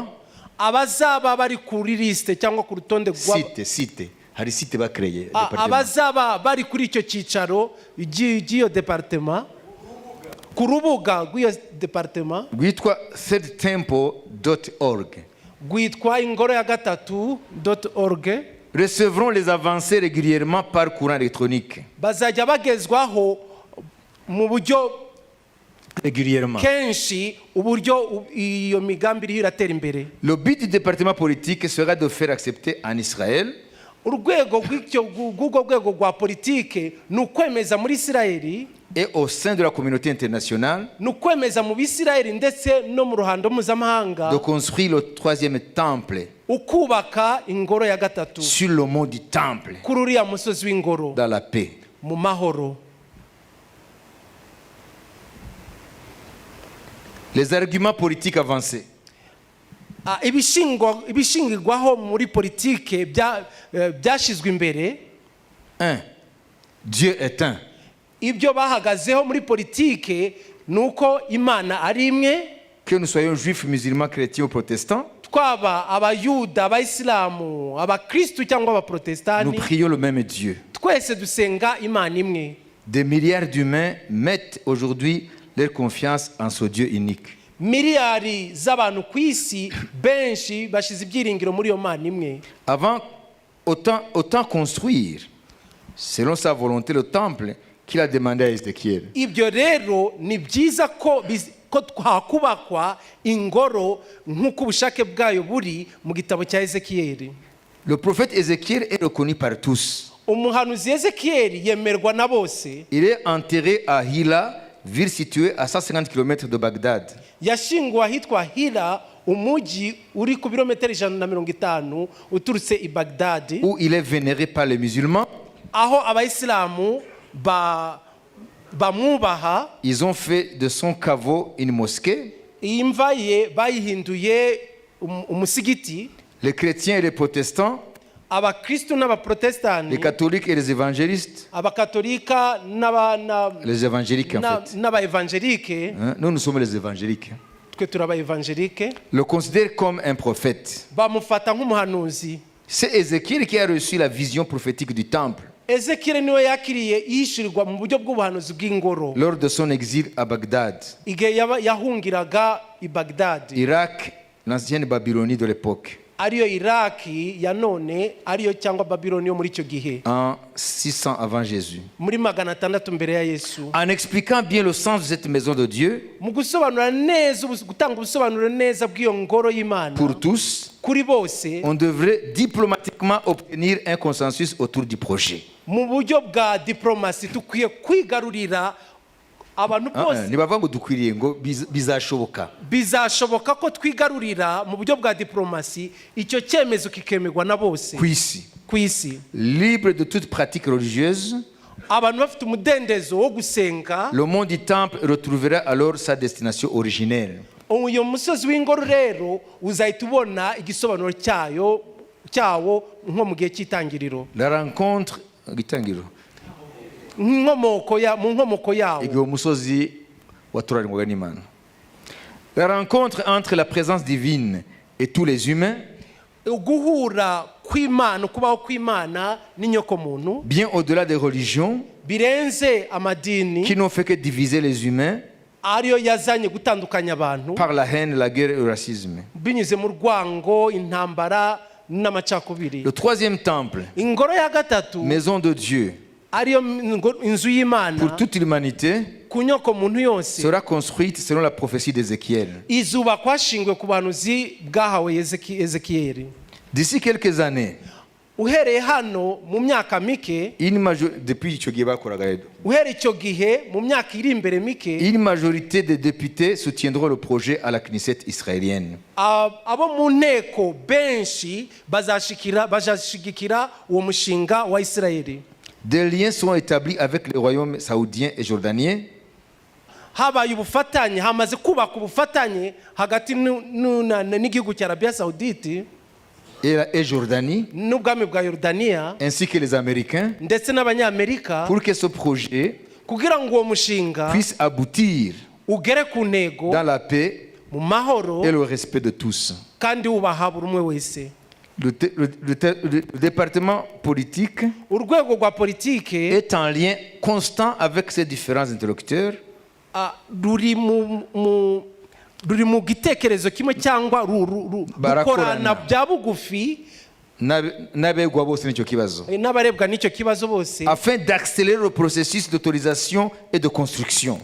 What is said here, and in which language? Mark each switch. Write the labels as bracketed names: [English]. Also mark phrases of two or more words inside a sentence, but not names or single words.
[Kinyarwanda] abazaba bari kuri liste cyangwa ku rutonde hari site bakreye, abazaba bari kuri icyo cyicaro cy'iyo departement, ku rubuga rw'iyo departement rwitwa thirdtemple.org, rwitwa ingoro ya gatatu.org, [French] recevront les avancées régulièrement par courant électronique. [Kinyarwanda] bazajya bagezwaho mu buryo [French] Régulièrement. [Kinyarwanda] kenshi uburyo iyo migambi iriho iratera imbere. [French] Le but du département politique sera de faire accepter en Israël [Kinyarwanda] Urwego rw'urwo rwego rwa politike ni ukwemeza muri Isirayeli, [French] et au sein de la communauté internationale [Kinyarwanda] ni ukwemeza mu Bisirayeli ndetse no mu ruhando mpuzamahanga, [French] de construire le troisième temple [Kinyarwanda] ukubaka ingoro ya gatatu [French] sur le mont du temple [Kinyarwanda] kuri uriya musozi w'ingoro [French] dans la paix. [Kinyarwanda] mu mahoro. [French] Les arguments politiques avancés. [Kinyarwanda] Ibishingirwaho muri politike byashyizwe imbere. 1. [French] Dieu est un. [Kinyarwanda] Ibyo bahagazeho muri politike ni uko Imana ari imwe, [French] Que nous soyons juifs, musulmans, chrétiens ou protestants, [Kinyarwanda] twaba abayuda, abayisilamu, abakristu cyangwa [French] nous [Kinyarwanda] abaprotestani, [French] prions le même Dieu. [Kinyarwanda] twese dusenga Imana imwe. [French] Des milliards d'humains mettent aujourd'hui leur confiance en ce Dieu unique. [Kinyarwanda] miliyari z'abantu ku isi benshi bashize ibyiringiro muri iyo Mana imwe. [French] Avant, autant construire, selon sa volonté, le temple qu'il a demandé à Ézéchiel. [Kinyarwanda] Ibyo rero ni byiza ko hakubakwa ingoro nk'uko ubushake bwayo buri mu gitabo cya Ezekiyeli. [French] Le prophète Ézéchiel est reconnu par tous. [Kinyarwanda] Umuhanuzi Ezekiyeli yemerwa na bose. [French] Il est enterré à Hila, ville située à 150 km de Bagdad. [Kinyarwanda] Yashinguwe ahitwa Hira, umujyi uri ku birometero 150 uturutse i Bagdad, [French] Où il est vénéré par les musulmans. [Kinyarwanda] aho abayisilamu bamwubaha. [French] Ils ont fait de son caveau une mosquée. [Kinyarwanda] Iyi mva ye bayihinduye umusigiti. [French] Les chrétiens et les protestants, [Kinyarwanda] Abakristu [French] les [Kinyarwanda] n'abaprotestani, [French] catholiques et les évangélistes, [Kinyarwanda] abakatolika [French] les évangéliques en fait. [Kinyarwanda] n'abaevangelike, [French] Hein, nous sommes les évangéliques. [Kinyarwanda] twe turi abaevangelike, [French] Le considèrent comme un prophète. [Kinyarwanda] bamufata nk'umuhanuzi. [French] C'est Ézéchiel qui a reçu la vision prophétique du temple [Kinyarwanda] Ezekiyeli niwe yakiriye yishyurirwa mu buryo bw'ubuhanuzi bw'ingoro [French] lors de son exil à Bagdad, [Kinyarwanda] igihe yahungiraga i Bagdad, [French] Irak, l'ancienne Babylonie de l'époque, [Kinyarwanda] ariyo Iraki ya none, ariyo cyangwa Babiloni yo muri icyo gihe, [French] en 600 avant Jésus. [Kinyarwanda] muri 600 mbere ya Yesu. [French] En expliquant bien le sens de cette maison de Dieu [Kinyarwanda] Mu gusobanura neza, gutanga ubusobanuro neza bw'iyo ngoro y'Imana [French] pour tous, [Kinyarwanda] kuri bose, [French] on devrait diplomatiquement obtenir un consensus autour du projet. [Kinyarwanda] mu buryo bwa diplomasi dukwiye kwigarurira abantu bose. Ntibavuga ngo dukwiriye ngo bizashoboka. Bizashoboka ko twigarurira mu buryo bwa diplomasi icyo cyemezo kikemerwa na bose Ku isi, ku isi. [French] libre de toute pratique religieuse, [Kinyarwanda] Abantu bafite umudendezo wo gusenga. [French] le mont du temple retrouvera alors sa destination originelle. [Kinyarwanda] Uyu musozi w'ingoro rero uzahita ubona igisobanuro cyawo nko mu gihe cy'itangiriro, [French] La rencontre gitangiro [Kinyarwanda] mu nkomoko yawo. igihe umusozi watoranywaga n'Imana. [French] La rencontre entre la présence divine et tous les humains, [Kinyarwanda] Guhura kw'Imana, kubaho kw'Imana n'inyokomuntu [French] bien au-delà des religions [Kinyarwanda] birenze amadini, [French] qui n'ont fait que diviser les humains [Kinyarwanda] ariyo yazanye gutandukanya abantu [French] par la haine, la guerre et le racisme. [Kinyarwanda] binyuze mu rwango, intambara n'amacakubiri. [French] Le troisième temple, [Kinyarwanda] Ingoro ya gatatu [French] maison de Dieu [Kinyarwanda] ariyo inzu y'Imana [French] pour toute l'humanité, [Kinyarwanda] ku nyokomuntu yose, [French] sera construite selon la prophétie d'Ézéchiel. [Kinyarwanda] izubakwa hashingiwe ku buhanuzi bwahawe Ezekiyeli. [French] D'ici quelques années, [Kinyarwanda] Uhereye hano mu myaka mike, depuis icyo gihe bakoraga rero, uhereye icyo gihe mu myaka iri imbere mike, [French] une majorité des députés soutiendront le projet à la Knesset israélienne. [Kinyarwanda] abo mu nteko benshi bazashigikira uwo mushinga wa Isirayeli. [French] Des liens sont établis avec les royaumes saoudiens et jordaniens. [Kinyarwanda] Habaye ubufatanye, hamaze kubaka ubufatanye hagati n'igihugu cya Arabia Saoudite [French] Et Jordanie, [Kinyarwanda] n'ubwami bwa Yorodaniya, [French] ainsi que les Américains, [Kinyarwanda] ndetse n'abanyamerika, [French] pour que ce projet [Kinyarwanda] kugira ngo uwo mushinga [French] puisse aboutir [Kinyarwanda] ugere ku ntego [French] dans la paix [Kinyarwanda] mu mahoro [French] et le respect de tous. [Kinyarwanda] kandi wubaha buri umwe wese. [French] Le département politique [Kinyarwanda] Urwego rwa politike [French] est en lien constant avec ses différents interlocuteurs [Kinyarwanda] ruri mu gitekerezo kimwe cyangwa rukorana bya bugufi n'abegwa bose n'icyo kibazo, n'abarebwa n'icyo kibazo bose, [French] afin d'accélérer le processus d'autorisation et de construction.